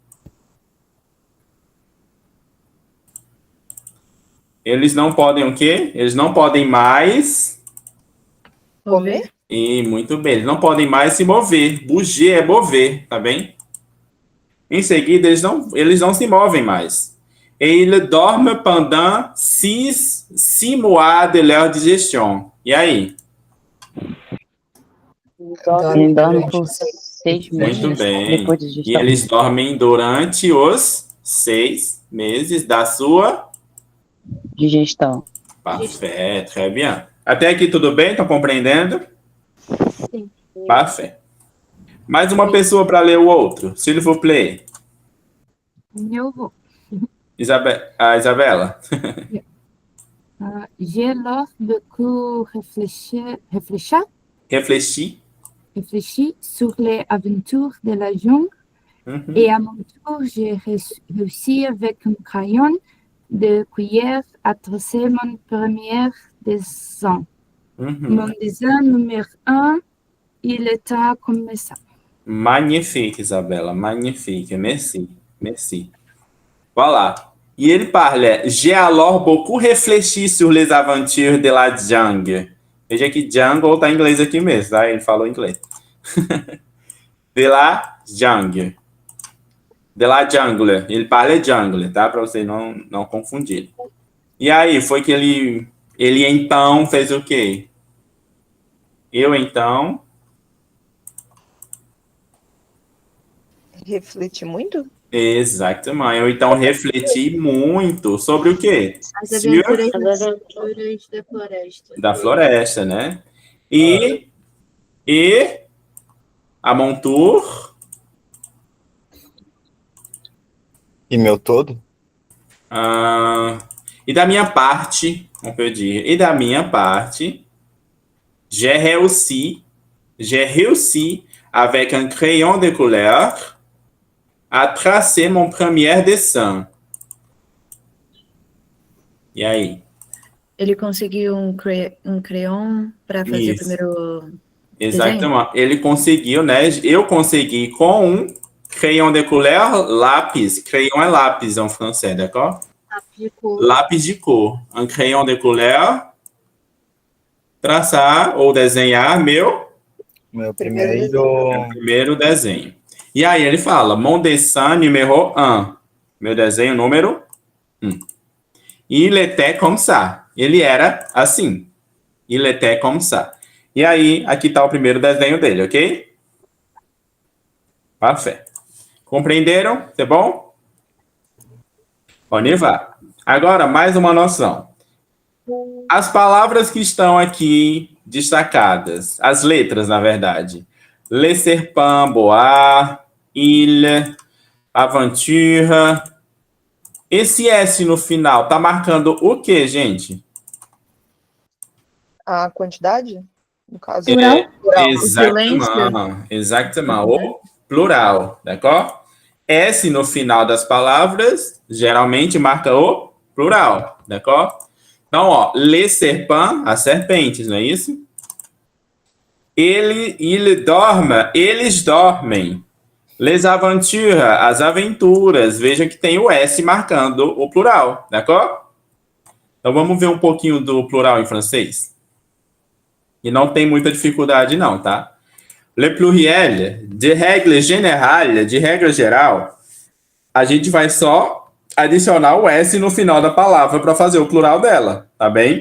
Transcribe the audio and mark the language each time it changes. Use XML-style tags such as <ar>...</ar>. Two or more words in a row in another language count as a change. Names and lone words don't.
<pt>Eles não podem o quê? Eles não podem mais... Comer? E muito bem, eles não podem mais se mover. Bouger é mover, tá bem? Em seguida, eles não se movem mais.</pt> <fr>Et ils dorment pendant 6 mois de leur digestion.</fr> <pt>E aí? Ele dorme por 6 meses Muito bem. depois de E digestão. eles dormem durante os 6 meses da sua... Digestão.</pt> <fr>Parfait, très bien.</fr> <pt>Até aqui tudo bem? Estão compreendendo? Sim.</pt> <fr>Parfait.</fr> <pt>Mais uma pessoa para ler o outro.</pt> <fr>S'il vous plaît.</fr> <pt>Eu vou. Isabela.</pt> <fr>J'ai alors beaucoup réfléchi sur les aventures de la jungle Uhum. et à mon tour, j'ai réussi avec un crayon de cuillère à tracer mon premier dessin. Uhum. Mon dessin numéro 1, il était comme ça. Magnifique, Isabela. Magnifique. Merci. Merci. Voilà.</fr> <pt>E ele parla,</pt> <fr>j'ai alors beaucoup réfléchi sur les aventures de la jungle.</fr> <pt>Veja que jungle tá em inglês aqui mesmo, tá? Ele falou em inglês.</pt> <fr>De la jungle. De la jungle.</fr> <pt>Ele parla jungle, tá? Para você não confundir. E aí, foi que ele então fez o quê? Eu então... Refleti muito? Exatamente. Eu então refleti muito sobre o quê? As aventuras da floresta. Da floresta, né? E a montour. E meu todo? E da minha parte, vamos pedir. E da minha parte,</pt> <fr>j'ai réussi avec un crayon de couleur a tracer mon premier dessin.</fr> <pt>E aí? Ele conseguiu um crayon para fazer Isso. o primeiro Exatamente. Ele conseguiu, né? Eu consegui com um</pt> <fr>crayon de couleur,</fr> <pt>lápis. Crayon é lápis em francês, d'accord? Lápis de cor.</pt> <fr>Um crayon de couleur,</fr> <pt>traçar ou desenhar meu primeiro desenho. E aí ele fala,</pt> <fr>mon dessin numéro 1.</fr> <pt>Meu desenho número 1.</pt> <fr>Il était comme ça.</fr> <pt>Ele era assim.</pt> <fr>Il était comme ça.</fr> <pt>E aí, aqui está o primeiro desenho dele, ok? Parfait. Compreenderam? Tá bom?</pt> <fr>On y va.</fr> <pt>Agora, mais uma noção. As palavras que estão aqui destacadas, as letras, na verdade.</pt> <fr>Les serpents bois, il, aventure.</fr> <pt>Esse S no final tá marcando o quê, gente? A quantidade no caso. Plural? Exactement, o plural, d'accord? S no final das palavras geralmente marca o plural, d'accord? Então, ó,</pt> <fr>les serpents,</fr> <pt>as serpentes, não é isso? Eles dormem.</pt> <fr>Les aventures,</fr> <pt>as aventuras. Veja que tem o S marcando o plural, d'accord? Então, vamos ver um pouquinho do plural em francês. E não tem muita dificuldade não, tá?</pt> <fr>Le pluriel,</fr> <pt>de regra geral, a gente vai só adicionar o S no final da palavra para fazer o plural dela, tá bem?</pt>